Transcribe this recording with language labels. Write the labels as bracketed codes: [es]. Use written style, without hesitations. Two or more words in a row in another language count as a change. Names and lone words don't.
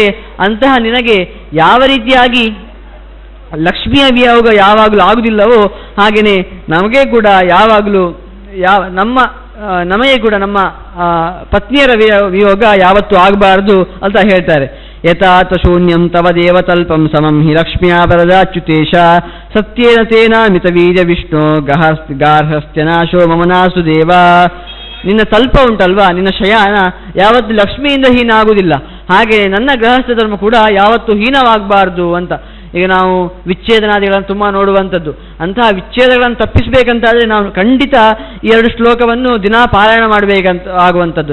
[kn] ಅಂತಹ ನಿನಗೆ ಯಾವ ರೀತಿಯಾಗಿ ಲಕ್ಷ್ಮಿಯ ವಿಯೋಗ ಯಾವಾಗಲೂ ಆಗುವುದಿಲ್ಲವೋ ಹಾಗೆಯೇ ನಮಗೆ ಕೂಡ ಯಾವಾಗಲೂ ನಮಗೆ ಕೂಡ ನಮ್ಮ ಪತ್ನಿಯರ ವಿಯೋಗ ಯಾವತ್ತೂ ಆಗಬಾರದು ಅಂತ ಹೇಳ್ತಾರೆ. [sa] ಯಥಾತ ಶೂನ್ಯಂ ತವ ದೇವತಲ್ಪಂ ಸಮಂ ಹಿ ಲಕ್ಷ್ಮ್ಯಾ ವರದಾಚ್ಯುತೇಶ ಸತ್ಯೇನ ತೇನ ಮಿತವೀರ್ಯ ವಿಷ್ಣು ಗಾರ್ಹಸ್ಥ್ಯನಾಶೋ ಮಮನಾಸು ದೇವ. [kn] ನಿನ್ನ ತಲ್ಪ ಉಂಟಲ್ವಾ, ನಿನ್ನ ಶಯನ ಯಾವತ್ತು ಲಕ್ಷ್ಮಿಯಿಂದ ಹೀನ ಆಗುವುದಿಲ್ಲ. ಹಾಗೆ ನನ್ನ ಗೃಹಸ್ಥ ಧರ್ಮ ಕೂಡ ಯಾವತ್ತೂ ಹೀನವಾಗಬಾರ್ದು ಅಂತ. ಈಗ ನಾವು ವಿಚ್ಛೇದನಾದಿಗಳನ್ನು ತುಂಬ ನೋಡುವಂಥದ್ದು. ಅಂತಹ ವಿಚ್ಛೇದಗಳನ್ನು ತಪ್ಪಿಸಬೇಕಂತಾದರೆ ನಾವು ಖಂಡಿತ ಈ 2 ಶ್ಲೋಕವನ್ನು ದಿನಾ ಪಾರಾಯಣ ಮಾಡಬೇಕಂತ ಆಗುವಂಥದ್ದು.